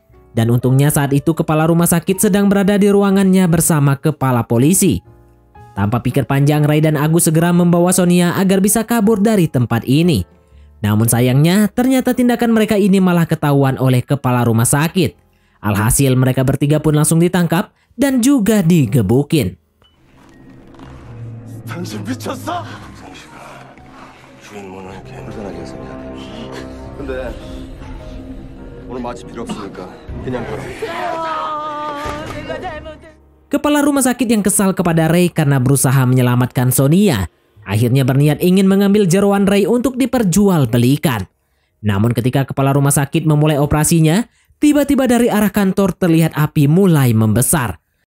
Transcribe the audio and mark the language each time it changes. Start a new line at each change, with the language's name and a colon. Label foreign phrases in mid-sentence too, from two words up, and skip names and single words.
Indonesian: Dan untungnya saat itu kepala rumah sakit sedang berada di ruangannya bersama kepala polisi. Tanpa pikir panjang, Ray dan Agus segera membawa Sonia agar bisa kabur dari tempat ini. Namun sayangnya, ternyata tindakan mereka ini malah ketahuan oleh kepala rumah sakit. Alhasil mereka bertiga pun langsung ditangkap dan juga digebukin.
Korean: 당신 미쳤어? 상식아, 주인문을 이렇게 불편하게 해서 미안해. 근데 오늘 마취 필요 없으니까 그냥 걸어.
Indonesian: Kepala rumah sakit yang kesal kepada Ray karena berusaha menyelamatkan Sonia, akhirnya berniat ingin mengambil jeroan Ray untuk diperjualbelikan. Namun ketika kepala rumah sakit memulai operasinya, tiba-tiba dari arah kantor terlihat api mulai membesar.